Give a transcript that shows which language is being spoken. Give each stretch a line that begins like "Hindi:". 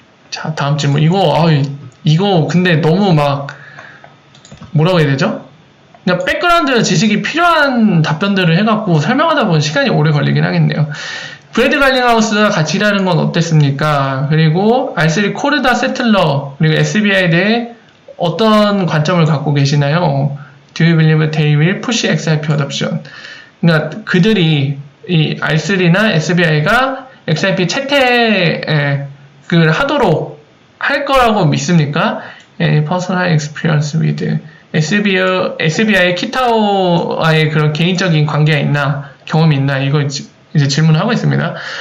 Korean: 자, 다음 질문. 이거 근데 너무 막 뭐라고 해야 되죠? 그냥 백그라운드 지식이 필요한 답변들을 해갖고 설명하다 보면 시간이 오래 걸리긴 하겠네요. 브래드 갈링하우스가 같이 일하는 건 어땠습니까? 그리고 R3 코르다 세틀러 그리고 SBI에 대해 어떤 관점을 갖고 계시나요?
English: Do you believe they will push XRP adoption?
Korean: 그러니까 그들이 이 R3나 SBI가 XRP 채택을 하도록 할 거라고 믿습니까? Personal experience with SBI 키타오와의 그런 개인적인 관계가 있나, 경험이 있나, 이거 이제 질문을 하고 있습니다.